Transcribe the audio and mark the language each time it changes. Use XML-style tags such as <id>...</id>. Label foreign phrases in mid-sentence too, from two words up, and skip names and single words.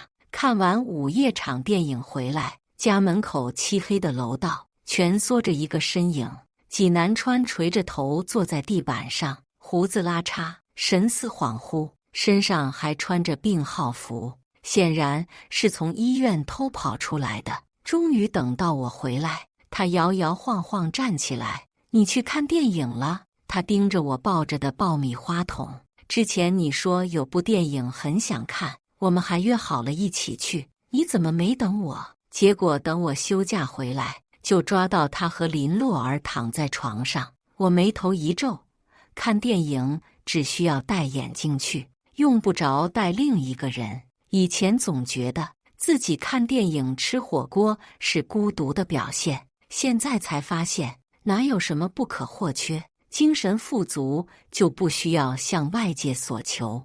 <zh>看完午夜場電影回來，家門口漆黑的樓道蜷縮着一個身影。紀南川垂着頭坐在地板上，鬍子拉碴，神思恍惚，身上還穿着病號服，顯然是從醫院偷跑出來的。終於等到我回來，他搖搖晃晃站起來：“你去看電影了？” 他盯着我抱着的爆米花桶。之前你說有部電影很想看，我們還約好了一起去，你怎麼沒等我？結果等我休假回來，就抓到他和林洛兒躺在床上。我眉頭一皺，看電影只需要戴眼鏡去，用不着帶另一個人。以前總覺得自己看電影吃火鍋是孤獨的表現，現在才發現哪有什麼不可或缺，精神富足就不需要向外界索求。</zh>